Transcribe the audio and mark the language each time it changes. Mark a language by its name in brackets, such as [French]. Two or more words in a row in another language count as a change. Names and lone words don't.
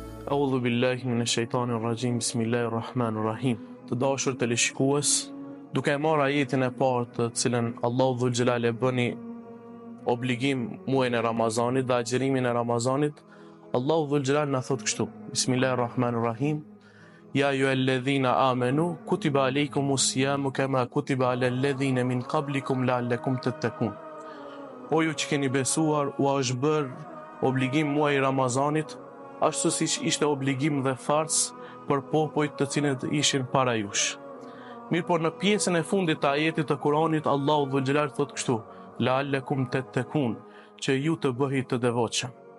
[Arabic] أعوذ بالله من الشيطان الرجيم بسم الله الرحمن الرحيم. [Albanian] Të dashur teleshikues, duke marrë ajetin e parë të cilën Allahu Dhul Xhelal e bëni obligim muajin e Ramazanit dhe agjërimin e Ramazanit, Allahu Dhul Xhelal na thot kështu: [Arabic] بسم الله الرحمن الرحيم. يا أيها الذين آمنوا كتب عليكم الصيام كما كتب على الذين من قبلكم لعلكم تتقون. [Albanian] O ju që keni besuar, u është bërë obligim muaji i Ramazanit, ashtu siç ishte obligim dhe farz për popujt të cilët ishin para jush. Mirë, por në pjesën e fundit të ajetit të Kuranit, Allahu Dhul Xhelal thot kështu: [Arabic] لعلكم تتقون, [Albanian] që ju të bëhit të devotshëm.